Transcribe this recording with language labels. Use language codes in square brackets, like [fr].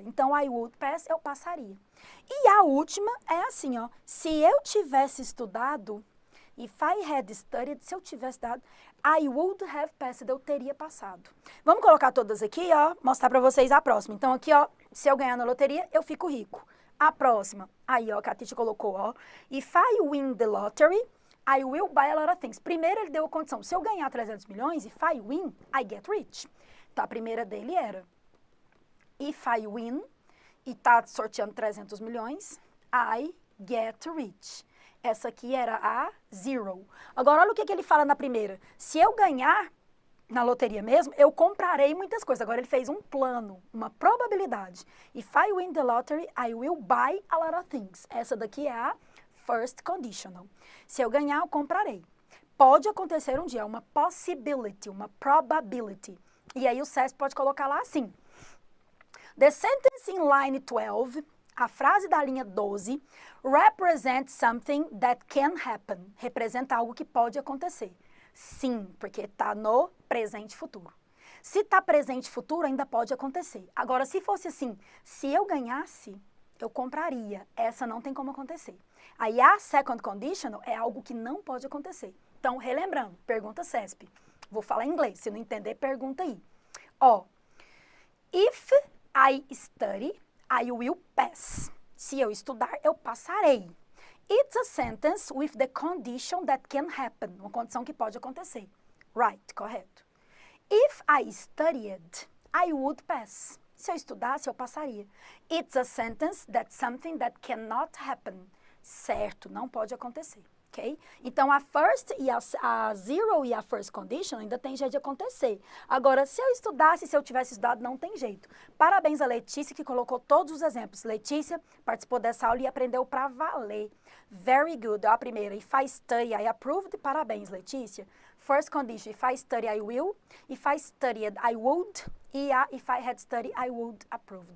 [pt] Então, [en] I would pass, [pt] eu passaria. E a última é assim, ó. Se eu tivesse estudado, [en] if I had studied, [pt] se eu tivesse estudado, [en] I would have passed, [pt] eu teria passado. Vamos colocar todas aqui, ó, mostrar pra vocês a próxima. Então, aqui, ó, se eu ganhar na loteria, eu fico rico. A próxima, aí, ó, que a Titi colocou, ó. [en] If I win the lottery, I will buy a lot of things. [pt] Primeiro, ele deu a condição, se eu ganhar 300 milhões, [en] if I win, I get rich. [pt] Então, a primeira dele era, [en] if I win, [pt] e tá sorteando 300 milhões, [en] I get rich. [pt] Essa aqui era a zero. Agora, olha o que ele fala na primeira. Se eu ganhar na loteria mesmo, eu comprarei muitas coisas. Agora, ele fez um plano, uma probabilidade. [en] If I win the lottery, I will buy a lot of things. [pt] Essa daqui é a first conditional. Se eu ganhar, eu comprarei. Pode acontecer um dia, uma possibility, uma probability. E aí, o CESP pode colocar lá assim. [en] The sentence in line 12... [pt] A frase da linha 12 [en] represents something that can happen. [pt] Representa algo que pode acontecer. Sim, porque está no presente e futuro. Se está presente e futuro, ainda pode acontecer. Agora, se fosse assim, se eu ganhasse, eu compraria. Essa não tem como acontecer. Aí, a second conditional é algo que não pode acontecer. Então, relembrando, pergunta CESP. Vou falar em inglês. Se não entender, pergunta aí. [en] Ó, if I study, I will pass. [pt] Se eu estudar, eu passarei. [en] It's a sentence with the condition that can happen. [pt] Uma condição que pode acontecer. [en] Right, [pt] correto. [en] If I studied, I would pass. [pt] Se eu estudasse, eu passaria. [en] It's a sentence that's something that cannot happen. [pt] Certo, não pode acontecer. Ok? Então, a first e a zero e a first condition ainda tem jeito de acontecer. Agora, se eu estudasse, se eu tivesse estudado, não tem jeito. Parabéns a Letícia, que colocou todos os exemplos. Letícia participou dessa aula e aprendeu para valer. [en] Very good. [pt] A primeira, [en] if I study, I approved. [pt] Parabéns, [en] Letícia. First condition, if I study, I will. If I studied, I would. [pt] E a [en] if I had studied, I would approved.